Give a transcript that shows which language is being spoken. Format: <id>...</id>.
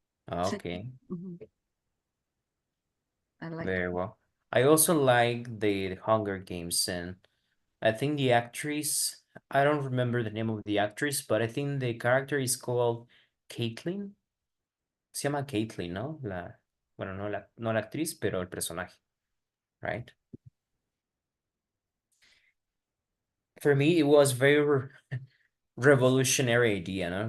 <en>Okay, Mhm. I like very it. well. I also like the Hunger Games, and I think the actress, I don't remember the name of the actress, but I think the character is called Caitlyn.</en> <es>Se llama Caitlyn, ¿no? Bueno, no la actriz, pero el personaje, right?</es> <en>For me, it was very revolutionary idea, ¿no?</en>